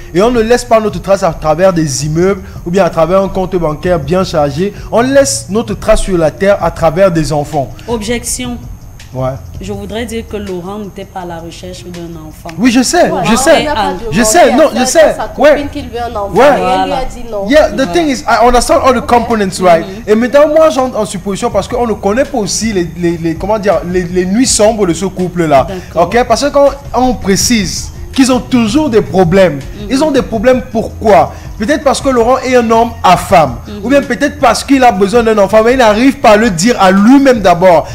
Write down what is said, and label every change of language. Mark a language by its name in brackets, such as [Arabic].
[French] Et on ne laisse pas notre trace à travers des immeubles ou bien à travers un compte bancaire bien chargé. On laisse notre trace sur la terre à travers des enfants. Objection. Ouais. Je voudrais dire que Laurent n'était pas à la recherche d'un enfant. Oui, je sais, Ouais, je sais. je sais, non, je sais. Sa Ouais. copine qu'il veut un enfant. Ouais. Et elle lui a dit non. [English] Yeah, the thing is, I understand all the components, right? [French] Et maintenant, moi, j'entre en supposition parce qu'on ne connaît pas aussi comment dire, les nuits sombres de ce couple-là. Ok? Parce que quand on précise qu'ils ont toujours des problèmes, ils ont des problèmes pourquoi? Peut-être parce que Laurent est un homme à femme. Ou bien peut-être parce qu'il a besoin d'un enfant, mais il n'arrive pas à le dire à lui-même d'abord.